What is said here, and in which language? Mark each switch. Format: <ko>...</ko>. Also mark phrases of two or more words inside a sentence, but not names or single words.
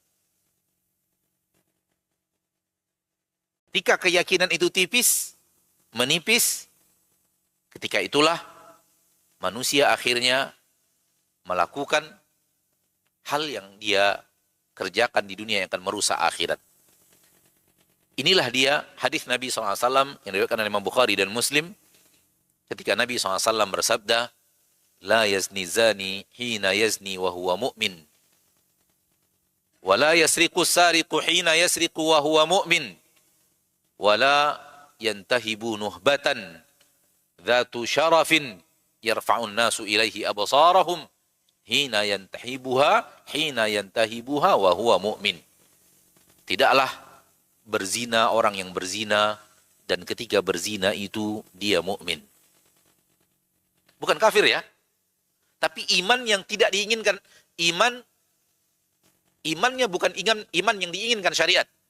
<id>Ketika keyakinan itu tipis, menipis, ketika itulah manusia akhirnya melakukan hal yang dia kerjakan di dunia yang akan merusak akhirat. Inilah dia hadis Nabi SAW yang diriwayatkan oleh Imam Bukhari dan Muslim. Ketika Nabi SAW bersabda,</id> <ar>لا يزني الزاني حين يزني وهو مؤمن. ولا يسرق السارق حين يسرق وهو مؤمن. ولا ينتهب نهبة ذات شرف يرفع الناس إليه أبصارهم حين ينتهبها وهو مؤمن.</ar> <id>Tidaklah berzina orang yang berzina dan ketika berzina itu dia mukmin. Bukan kafir ya. Tapi iman yang tidak diinginkan, imannya bukan iman yang diinginkan syariat.</id>